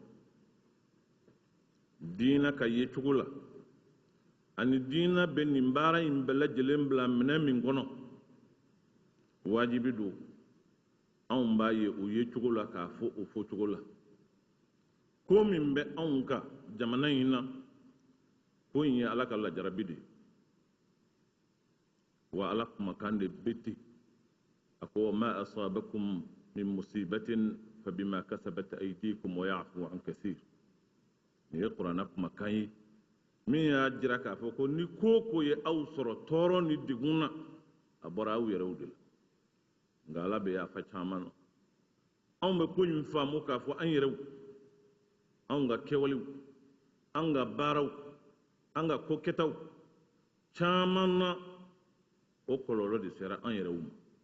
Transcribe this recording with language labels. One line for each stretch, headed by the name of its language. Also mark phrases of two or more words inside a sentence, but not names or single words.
Bambara: dina ka ye cogo la ani dina be nin baara in bɛɛ lajɛlen bila minɛ min kɔnɔ wajibi don anw b'a ye o ye cogo la k'a fɔ o fɔ cogo la ko min bɛ anw kan jamana in na ko in ye ala ka lajarabi de wa ala kumakan de beti a ko
Arabic: ما أصابكم من مصيبة فبما كسبت أيديكم ويعفو عن كثير ni
Bambara: ye qur'ana kumakan ye min y'a jira k'a fɔ ko ni ko ye aw sɔrɔ tɔɔrɔ ni degun na a bɔra aw yɛrɛw de la nka ala bɛ yafa caman na anw bɛ ko in faamu k'a fɔ an yɛrɛw anw ka kɛwalew an ka baaraw an ka ko kɛtaw caman na o kɔlɔlɔ de sera an yɛrɛw ma